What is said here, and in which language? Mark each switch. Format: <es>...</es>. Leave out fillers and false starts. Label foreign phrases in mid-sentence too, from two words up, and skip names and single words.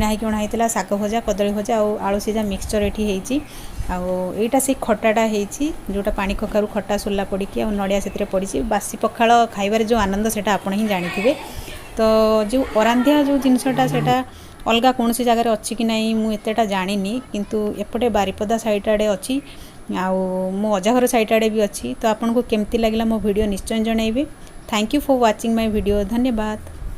<or>ହେଇକି ଅଣା ହେଇଥିଲା ଶାଗ ଭଜା କଦଳୀ ଭଜା ଆଉ ଆଳୁ ସିଝା ମିକ୍ସଚର୍ ଏଠି ହେଇଛି ଆଉ ଏଇଟା ସେଇ ଖଟାଟା ହେଇଛି ଯେଉଁଟା ପାଣି କଖାରୁ ଖଟା ସୋଲା ପଡ଼ିକି ଆଉ ନଡ଼ିଆ ସେଥିରେ ପଡ଼ିଛି ବାସି ପଖାଳ ଖାଇବାରେ ଯେଉଁ ଆନନ୍ଦ ସେଇଟା ଆପଣ ହିଁ ଜାଣିଥିବେ ତ ଯେଉଁ ଅରାନ୍ଧିଆ ଯେଉଁ ଜିନିଷଟା ସେଇଟା ଅଲଗା କୌଣସି ଜାଗାରେ ଅଛି କି ନାହିଁ ମୁଁ ଏତେଟା ଜାଣିନି କିନ୍ତୁ ଏପଟେ ବାରିପଦା ସାଇଟ୍ ଆଡ଼େ ଅଛି ଆଉ ମୋ ଅଜାଘର ସାଇଟ୍ ଆଡ଼େ ବି ଅଛି ତ ଆପଣଙ୍କୁ କେମିତି ଲାଗିଲା ମୋ ଭିଡ଼ିଓ ନିଶ୍ଚୟ ଜଣାଇବେ</or> <en>thank you for watching my video</en> <or>धन्यवाद।</or>